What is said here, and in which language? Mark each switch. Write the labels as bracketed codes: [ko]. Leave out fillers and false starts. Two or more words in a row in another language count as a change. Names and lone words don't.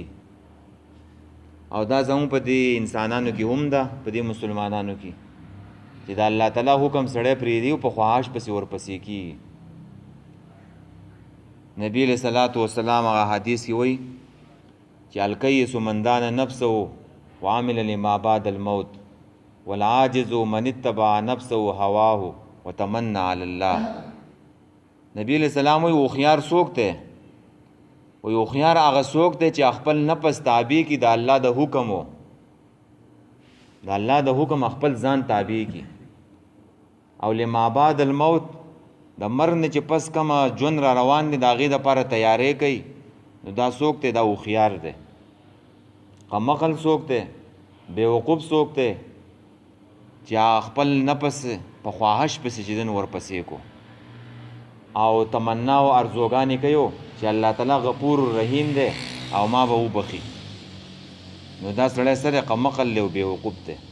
[ps] او دا زموږ په دې انسانانو کې هم ده په دې مسلمانانو کې چې د الله تعالی حکم سړی پرېږدي او په خواهش پسې ورپسې کېږي. نبی [ar] علیہ الصلوۃ والسلام [ps] هغه حدیث کې وایي چې [ar] الکیس من دان نفسه وعمل لما بعد الموت والعاجز من اتبع نفسه هواه وتمنى على الله. [ps] نبی [ar] علیہ السلام [ps] وایي هوښیار څوک دی وایي هوښیار هغه څوک دی چې خپل نفس تابع کړي د الله د حکم و د الله د حکم خپل ځان تابع کړي او [ar] لما بعد الموت [ps] د مرګ نه چې پس کومه ژوند را روان دی د هغې دپاره تیاری کوي نو دا څوک دی دا هوښیار دی. قمقل څوک دی بیوقوف څوک دی چې خپل نفس په خواهش پسې چې دن ورپسې کو او تمنا او ارزوګانې کوي چې الله تعالی غفور رحیم دی او ما به وبخي نو دا سړی سره قمقل دی او بیوقوف دی.